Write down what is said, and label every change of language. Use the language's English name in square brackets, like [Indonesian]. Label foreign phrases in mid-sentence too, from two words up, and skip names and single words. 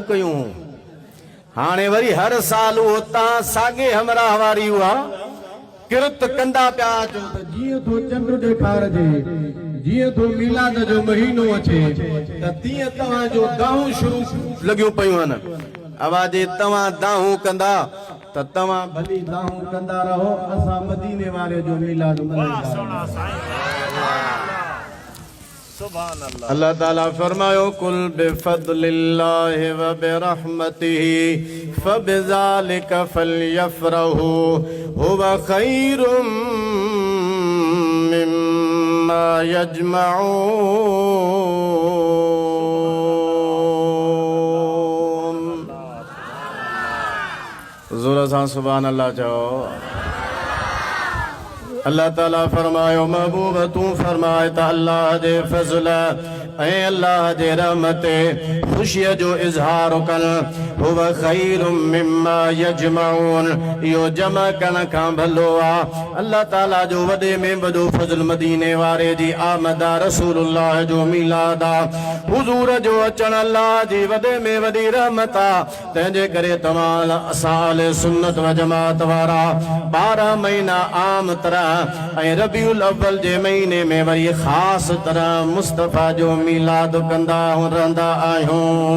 [Sindhi] कयूं हाणे वरी हर साल उहो तव्हां साॻे हमरा वारी हुआ किरत कंदा पिया अचो त जीअं थो चंड ॾेखारिजे जीअं थो मीलाद जो महीनो अचे त तीअं तव्हांजो दाहूं शुरू लॻियूं पयूं आहिनि आवाज़े तव्हां दाहूं कंदा त तव्हां भली दाहूं कंदा रहो असां मदीने वारे जो मीलाद मल्हाईंदा अल्लाह ताला फरमायो [Arabic] قل بفضل الله وبرحمته فبذلك فليفرحوا هو خير مما يجمعون [Sindhi] ज़ोर सां सुभान अल्लाह चओ अल्लाह ताला फरमायो महबूब तू फरमाए त अल्लाह जे फज़ल ऐं अल्लाह जे रहमत खुशी जो इज़हार [Arabic] قل هو خير مما يجمعون [Sindhi] यो जमा करण खां भलो आहे अल्लाह ताला जो वॾे में वॾो फज़ल मदीने वारे जी आमद रसूलुल्लाह जो मीलाद हुज़ूर जो अचण अल्लाह जी वॾे में वॾी रहमत आहे तंहिंजे करे तमाम असां अहले सुन्नत व जमात वारा 12 महीना आम तरह ऐं रबीउल अव्वल जे महीने में वरी ख़ासि तरह मुस्तफ़ा जो मीलाद कंदा रहंदा आहियूं